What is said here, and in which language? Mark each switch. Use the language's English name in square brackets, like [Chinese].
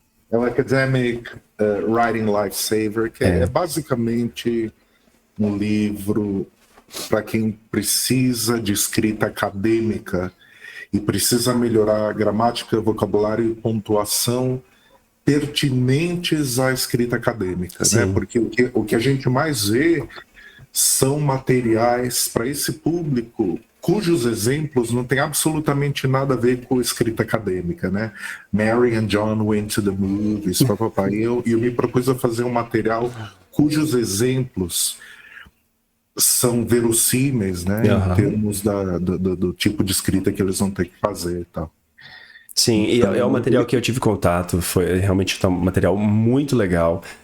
[Portuguese] É o Academic Writing Lifesaver, que é basicamente um livro para quem precisa de escrita acadêmica e precisa melhorar a gramática, vocabulário e pontuação pertinentes à escrita acadêmica, né? Porque o que a gente mais vê são materiais para esse público cujos exemplos não têm absolutamente nada a ver com escrita acadêmica, né? [English] Mary and John went to the movies, papapá. [Portuguese] E eu me propus a fazer um material cujos exemplos são verossímeis, né? Em termos do tipo de escrita que eles vão ter que fazer e tal. Sim, então, e é o material que eu tive contato, foi realmente um material muito legal.